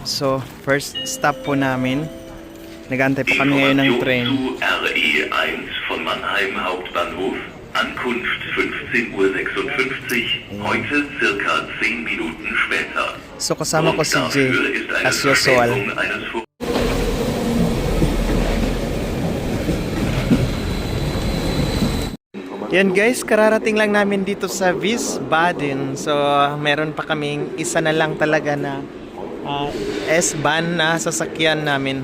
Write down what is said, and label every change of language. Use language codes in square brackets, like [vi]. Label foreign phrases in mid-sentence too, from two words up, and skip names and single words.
[tl] So [en] first stop [tl] po namin. Nag-aantay po kami ngayon ng train. [de] Zu RE1 von Mannheim Hauptbahnhof. Ankunft 15:56 Uhr. Heute circa 10 Minuten später. [tl] So kasama ko si J [de] Dafür ist eine [en] as usual. [de] Verspätung eines [tl] Yan guys, kararating lang namin dito sa Wiesbaden. So meron pa kaming isa na lang talaga na S-Bahn na sasakyan namin.